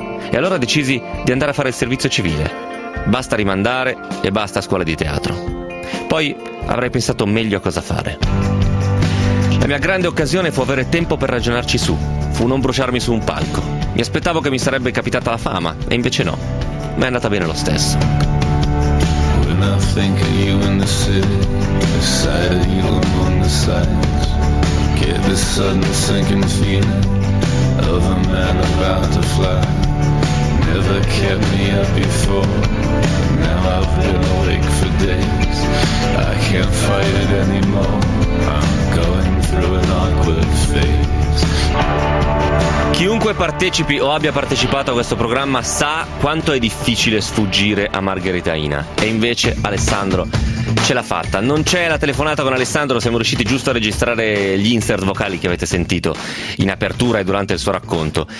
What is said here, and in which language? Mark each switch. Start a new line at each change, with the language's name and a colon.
Italian: E allora decisi di andare a fare il servizio civile. Basta rimandare e basta scuola di teatro. Poi avrei pensato meglio a cosa fare. La mia grande occasione fu avere tempo per ragionarci su. Fu non bruciarmi su un palco. Mi aspettavo che mi sarebbe capitata la fama, e invece no. Ma è andata bene lo stesso.
English: When I think of you in the city, the sight of you among the sights, get the sudden sinking feeling of a man about to fly. Never kept me up before, now I've been awake for days. I can't fight it anymore, I'm going through an awkward phase.
Italian: Chiunque partecipi o abbia partecipato a questo programma sa quanto è difficile sfuggire a Margherita Hina. E invece Alessandro ce l'ha fatta. Non c'è la telefonata con Alessandro, siamo riusciti giusto a registrare gli insert vocali che avete sentito in apertura e durante il suo racconto.